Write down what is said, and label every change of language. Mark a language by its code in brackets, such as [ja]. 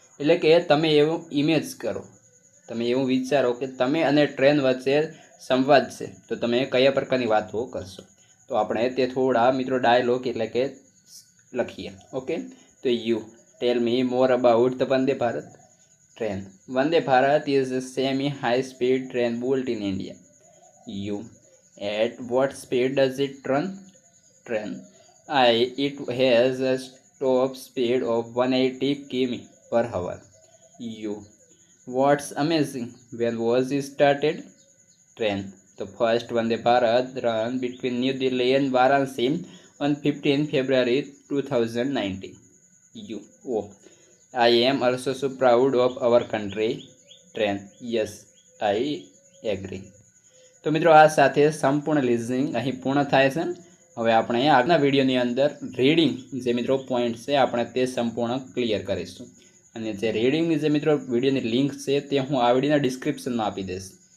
[gu] એટલે કે તમે એવું ઇમેજ કરો, તમે એવું વિચારો કે તમે અને ટ્રેન વચ્ચે સંવાદ છે, તો તમે કયા પ્રકારની વાતો કરશો. તો આપણે તે થોડા મિત્રો ડાયલોગ એટલે કે લખીએ. [en] Okay, તો you tell me more about the Vande Bharat train. Vande Bharat is a semi-high speed train built in India. You, at what speed does it run? Train. It has a top speed of 180 km/h. You, what's amazing? When was it started? Train. The first Vande Bharat ran between New Delhi and Varanasi on 15 February 2019. You, oh, I am also so proud of our country. Train. Yes, I agree. [gu] તો મિત્રો આ સાથે સંપૂર્ણ listening અહીં પૂર્ણ થાય છે. હવે આપણે આગળના વિડીયોની અંદર રીડિંગ જે મિત્રો પોઈન્ટ છે આપણે તે સંપૂર્ણ ક્લિયર કરીશું. અને જે રીડિંગની જે મિત્રો વિડીયોની લિંક છે તે હું આ વિડીયોના ડિસ્ક્રિપ્શનમાં આપી દઈશ.